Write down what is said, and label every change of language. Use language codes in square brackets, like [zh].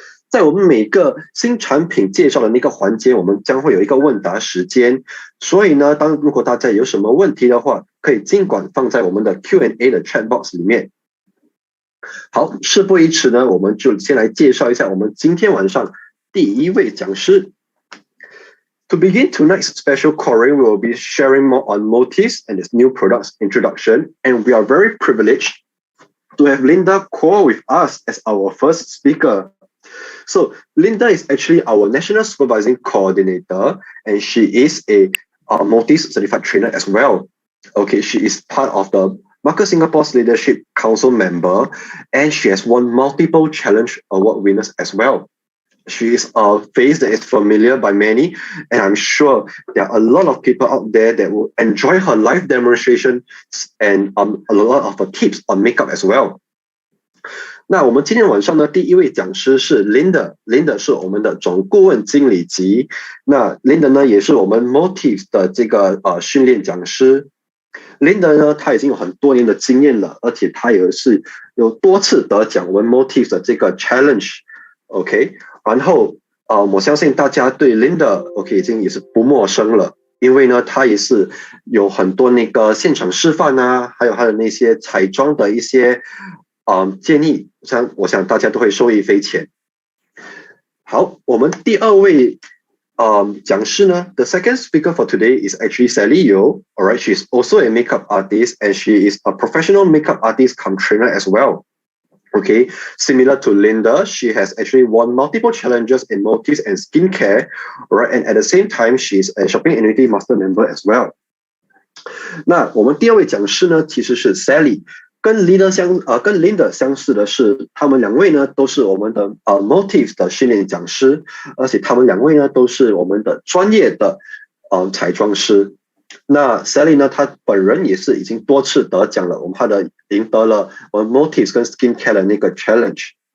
[zh] 在我们每个新产品介绍的那个环节，我们将会有一个问答时间，所以呢，如果大家有什么问题的话，可以尽管放在我们的 Q&A 的 chat box 里面。好，事不宜迟呢，我们就先来介绍一下我们今天晚上第一位讲师。 [en] To begin tonight's special Korean, we will be sharing more on Motifs and its new products introduction, and we are very privileged to have Linda Kuo with us as our first speaker. So Linda is actually our National Supervising Coordinator, and she is a Motifs certified trainer as well. Okay, she is part of the Marcus Singapore's Leadership Council member, and she has won multiple challenge award winners as well. She is a face that is familiar by many, and I'm sure there are a lot of people out there that will enjoy her live demonstration and a lot of her tips on makeup as well. [zh] 那我们今天晚上呢，第一位讲师是 Linda 是我们的总顾问经理级。那 Linda 呢，也是我们 Motifs 的这个训练讲师。 Linda 呢，她已经有很多年的经验了，而且她也是有多次得奖我们 Motifs 的这个 challenge。OK， 然后我相信大家对 Linda OK 已经也是不陌生了，因为呢，她也是有很多那个现场示范啊，还有她的那些彩妆的一些建议，我想大家都会受益匪浅。好，我们第二位讲师呢 [en] ，the second speaker for today is actually Sally Yeoh. Alright, she's also a makeup artist and she is a professional makeup artist come trainer as well. Okay, similar to Linda, she has actually won multiple challenges in Motifs and skincare. Alright, and at the same time, she's a shopping annuity master member as well. [zh] 那我们第二位讲师呢，其实是 Sally。跟 Linda 相似的是，他们两位呢都是我们的Motifs 的训练讲师，而且他们两位呢都是我们的专业的彩妆师。那 Sally 呢，她本人也是已经多次得奖了，她赢得了我们 Motifs 跟 Skincare 的那个 challenge。